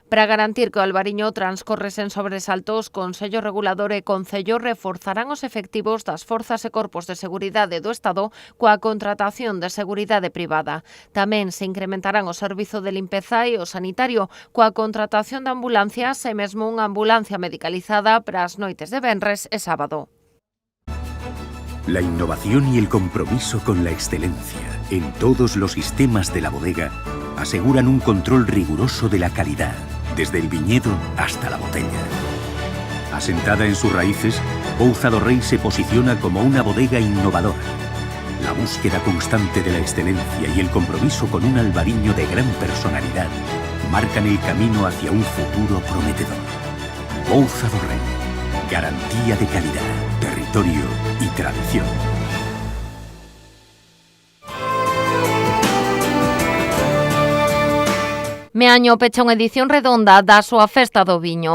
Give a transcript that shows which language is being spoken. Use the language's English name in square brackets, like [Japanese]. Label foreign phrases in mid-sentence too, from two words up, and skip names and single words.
[Galician] Para garantir que o Albariño transcorre sen sobresaltos, Consello Regulador e Concello reforzarán os efectivos das forzas e corpos de seguridade do Estado coa contratación de seguridade privada. Tamén se incrementarán o servizo de limpeza e o sanitario coa contratación de ambulancias e mesmo unha ambulancia medicalizada para as noites de venres e sábado. [Spanish] La innovación y el compromiso con la excelencia en todos los sistemas de la bodega aseguran un control riguroso de la calidad, desde el viñedo hasta la botella. Asentada en sus raíces, Bouza do Rei se posiciona como una bodega innovadora. La búsqueda constante de la excelencia y el compromiso con un albariño de gran personalidad marcan el camino hacia un futuro prometedor. Bouza do Rei, garantía de calidad, territorio y tradición. [Galician] Meaño pecha unha edición redonda da súa Festa do Viño.